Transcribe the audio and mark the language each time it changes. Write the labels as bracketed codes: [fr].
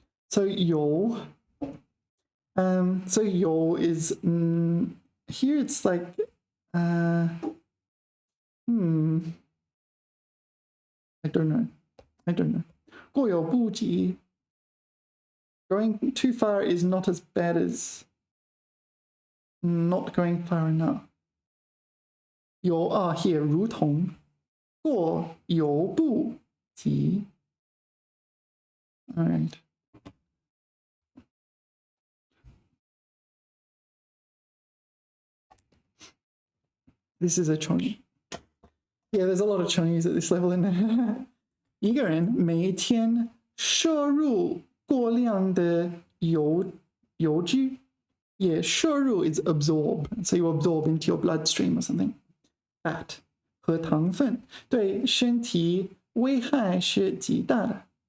[en] So 油 so 油 is here it's like I don't know. [zh] 过犹不及 [en] going too far is not as bad as not going far enough. [zh] 有 [en] here [zh] 如同过犹不及 [en] all right. This is a Chinese. Yeah, there's a lot of Chinese at this level in there. [zh] 一个人每天摄入过量的油脂 [en] Yeah, 摄入 is absorb. So you absorb into your bloodstream or something. [zh] Fat 和糖分对身体危害是极大的。